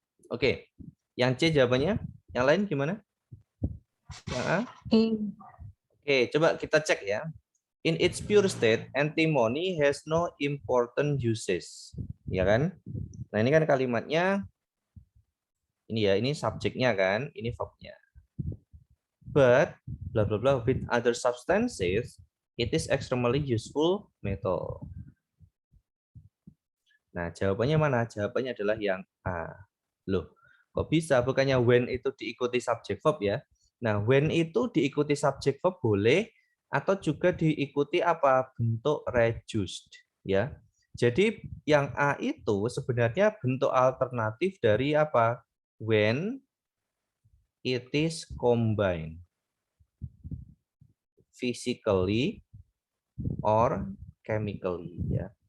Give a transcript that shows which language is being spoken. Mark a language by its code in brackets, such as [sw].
[id] Oke. Yang C jawabannya? Yang lain gimana? Yang A? E. Oke, coba kita cek ya. [en] In its pure state, antimony has no important uses. [id] Ya kan? Nah, ini kan kalimatnya ini ya, ini subjeknya kan, ini verbnya. [en] But bla bla bla with other substances, it is extremely useful metal. [id] Nah, jawabannya mana? Jawabannya adalah yang A. Loh, kok bisa? Bukannya when itu diikuti subject verb ya? Nah, when itu diikuti subject verb boleh atau juga diikuti apa? Bentuk reduced ya. Jadi yang A itu sebenarnya bentuk alternatif dari apa? [en] When it is combined physically or chemically ya.